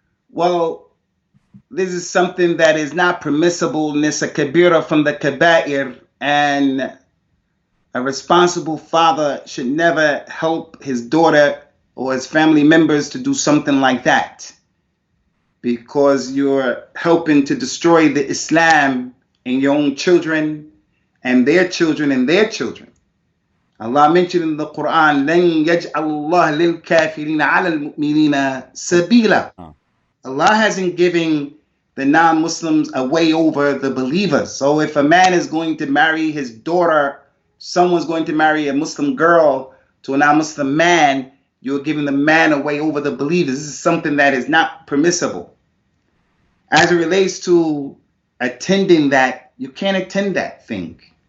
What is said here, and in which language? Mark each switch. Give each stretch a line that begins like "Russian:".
English: Well, this is something that is not permissible, nisa kabira from the kaba'ir, and a responsible father should never help his daughter or his family members to do something like that, because you're helping to destroy the Islam in your own children and their children and their children.
Arabic: Allah mentioned in the Quran, لَن يَجْعَلَ اللَّهَ لِلْكَافِرِينَ عَلَى الْمُؤْمِنِينَ سَبِيلًا.
English: Allah hasn't given the non-Muslims a way over the believers. So if a man is going to marry his daughter, someone's going to marry a Muslim girl to a non-Muslim man, you're giving the man a way over the believers. This is something that is not permissible. As it relates to attending that, you can't attend that thing.